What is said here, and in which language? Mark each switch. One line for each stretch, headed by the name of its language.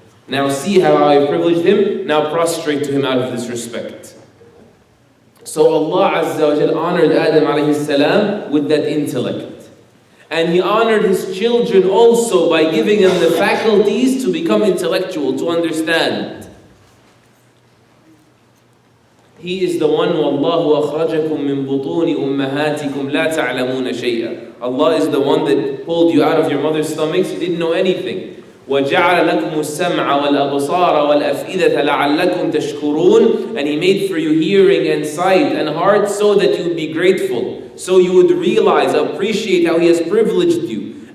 English: Now see how I have privileged him, now prostrate to him out of this respect. So Allah Azza wa Jal honored Adam alayhi salam with that intellect. And He honored his children also by giving them the faculties to become intellectual, to understand. He is the one,
Arabic: وَاللَّهُ أَخْرَجَكُم مِّن بُطُونِ أُمَّهَاتِكُمْ لَا تَعْلَمُونَ شَيْئًا.
English: Allah is the one that pulled you out of your mother's stomachs, you didn't know anything.
Arabic: وَجَعَلَ لَكُمُ السَّمْعَ وَالْأَبْصَارَ وَالْأَفْئِدَةَ لَعَلَّكُمْ تَشْكُرُونَ.
English: And He made for you hearing and sight and heart so that you would be grateful, so you would realize, appreciate how He has privileged you.